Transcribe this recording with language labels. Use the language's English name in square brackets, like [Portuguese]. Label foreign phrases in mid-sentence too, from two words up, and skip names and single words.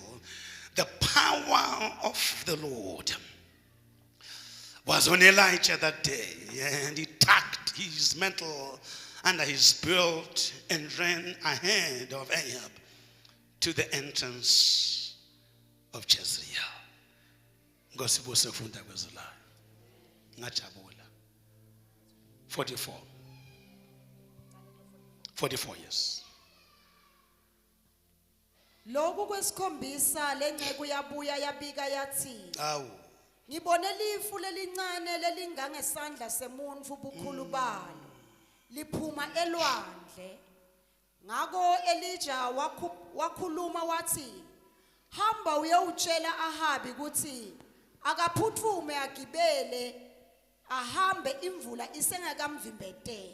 [English] The power of the Lord was on Elijah that day, and he tucked his mantle under his belt and ran ahead of Ahab to the entrance of Jezreel. 44 years. [Zulu] Lokhu kwesikhombisa lenceku yabuya yabika yathi Awu. ngibone lifu lelincane lelingangesandla semuntu ubukhulu balo liphuma elwandle. Ngako Elijah wakhuluma wathi hamba uyewutshela Ahabi ukuthi akaphuthume agibele ahambe imvula isengakamvimbeteli.